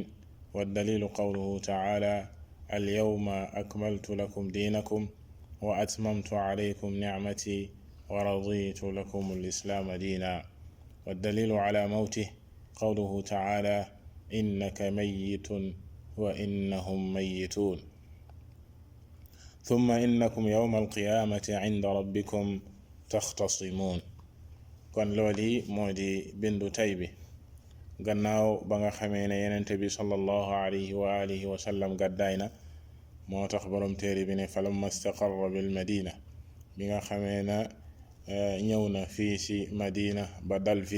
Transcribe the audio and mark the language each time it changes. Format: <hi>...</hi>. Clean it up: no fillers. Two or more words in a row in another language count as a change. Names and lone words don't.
<ar>والدليل قوله تعالى: اليوم أكملت لكم دينكم وأتممت عليكم نعمتي ورضيت لكم الإسلام دينا. والدليل على موته قوله تعالى: إنك ميت وإنهم ميتون، ثم إنكم يوم القيامة عند ربكم تختصمون.</ar> <wo>kon looli moo di bindu tay bi, gannaaw ba nga xamee ne yenente bi</wo> <ar>صلى الله عليه وآله وسلم</ar> <wo>gàddaay na. moo tax borom téere bi ne</wo> <ar>فلما استقر بالمدينة,</ar> <wo>bi nga xamee na ñëw na fii si Madina ba dal fi.</wo>